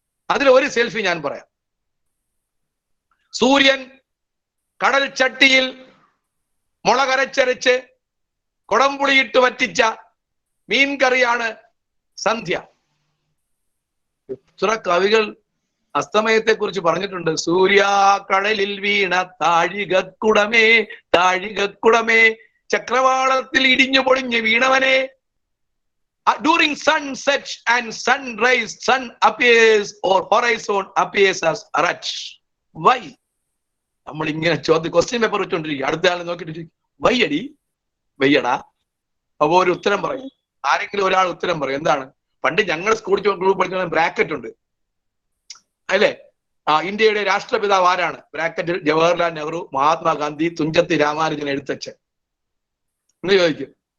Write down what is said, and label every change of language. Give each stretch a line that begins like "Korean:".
Malayalam: അതിൽ ഒരു സെൽഫി ഞാൻ പറയാം. സൂര്യൻ കടൽ ചട്ടിയിൽ മുളകരച്ചരച്ച് കൊടംപുളിയിട്ട് വറ്റിച്ച മീൻ കറിയാണ് സന്ധ്യ. ഇത്ര കവികൾ അസ്തമയത്തെ കുറിച്ച് പറഞ്ഞിട്ടുണ്ട്. സൂര്യ കടലിൽ വീണ താഴികക്കുടമേ, താഴികക്കുടമേ, ചക്രവാളത്തിൽ ഇടിഞ്ഞു പൊളിഞ്ഞ് വീണവനെ.
English: During sunset and sunrise, sun appears or horizon appears as red. Why?
Malayalam: നമ്മൾ ഇങ്ങനെ ക്വസ്റ്റ്യൻ പേപ്പർ വെച്ചോണ്ടിരിക്കും. അടുത്ത ആൾ നോക്കിയിട്ട് വൈ അടി, വയ്യടാ. അപ്പൊ ഒരു ഉത്തരം പറയും. ആരെങ്കിലും ഒരാൾ ഉത്തരം പറയും. എന്താണ്? പണ്ട് ഞങ്ങൾ സ്കൂൾ ഗ്രൂപ്പ് പഠിച്ച ബ്രാക്കറ്റ് ഉണ്ട് അല്ലേ? ഇന്ത്യയുടെ രാഷ്ട്രപിതാവ് ആരാണ്? ബ്രാക്കറ്റിൽ ജവഹർലാൽ നെഹ്റു, മഹാത്മാഗാന്ധി, തുഞ്ചത്ത് രാമാനുജൻ എഴുത്തച്ഛൻ എന്ന് ചോദിക്കും.